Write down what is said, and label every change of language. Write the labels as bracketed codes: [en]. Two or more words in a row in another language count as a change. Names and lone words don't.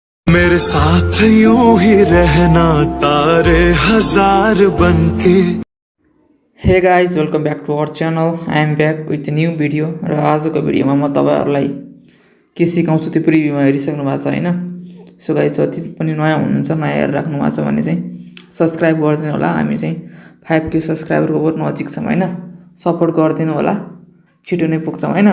[hi] मेरे साथ यूं ही रहना तारे हजार बनके। [en] Hey guys welcome back to our channel. I am back with new video. [ne] र आजको भिडियोमा म तपाईँहरूलाई के सिकाउँछु त्यो प्रिभ्यूमा हेरिसक्नु भएको छ होइन। [en] So guys [ne] जति पनि नयाँ हुनुहुन्छ, नयाँ हेरेर राख्नु भएको छ भने चाहिँ सब्सक्राइब गरिदिनु होला। हामी चाहिँ 5K सब्सक्राइबरको बहुत नजिक छौँ होइन। सपोर्ट गरिदिनु होला, छिटो नै पुग्छौँ होइन।